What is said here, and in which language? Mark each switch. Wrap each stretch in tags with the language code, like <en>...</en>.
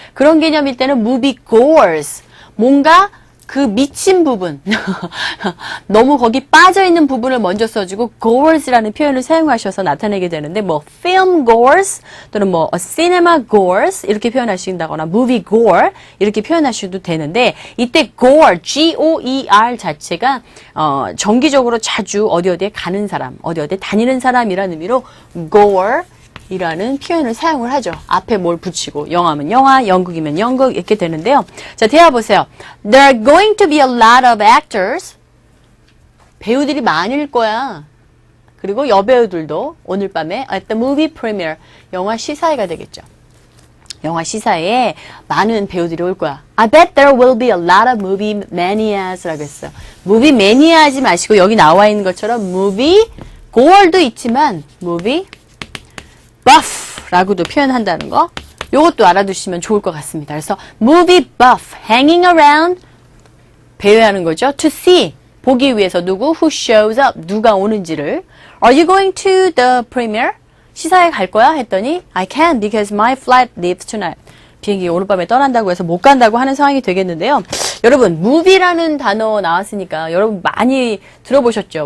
<ko>그런 개념일 때는 무비 goers, 뭔가 그 미친 부분, 너무 거기 빠져있는 부분을 먼저 써주고 goers라는 표현을 사용하셔서 나타내게 되는데 뭐 film goers 또는 뭐 cinema goers 이렇게 표현하신다거나 movie goer 이렇게 표현하셔도 되는데 이때 goer, G-O-E-R 자체가 정기적으로 자주 어디에 가는 사람, 어디에 다니는 사람이라는 의미로 goer 이라는 표현을 사용을 하죠. 앞에 뭘 붙이고 영화면 영화, 연극이면 연극 이렇게 되는데요. 자, 대화 보세요.</ko> <en>There are going to be a lot of actors.</en> <ko>배우들이 많을 거야. 그리고 여배우들도 오늘 밤에</ko> <en>at the movie premiere,</en> <ko>영화 시사회가 되겠죠. 영화 시사회에 많은 배우들이 올 거야.</ko> <en>I bet there will be a lot of movie manias라고 했어요.</en> <ko>movie mania 하지 마시고 여기 나와 있는 것처럼 movie goer도 있지만 movie buff라고도 표현한다는 거 요것도 알아두시면 좋을 것 같습니다. 그래서 movie buff, hanging around 배회하는 거죠.</ko> <en>to see, 보기 위해서 누구, who shows up,</en> <ko>누가 오는지를</ko> <en>Are you going to the premiere?</en> <ko>시사회 갈 거야? 했더니</ko> <en>I can't because my flight leaves tonight.</en> <ko>비행기 오늘 밤에 떠난다고 해서 못 간다고 하는 상황이 되겠는데요. 여러분, movie라는 단어 나왔으니까 여러분 많이 들어보셨죠?</ko>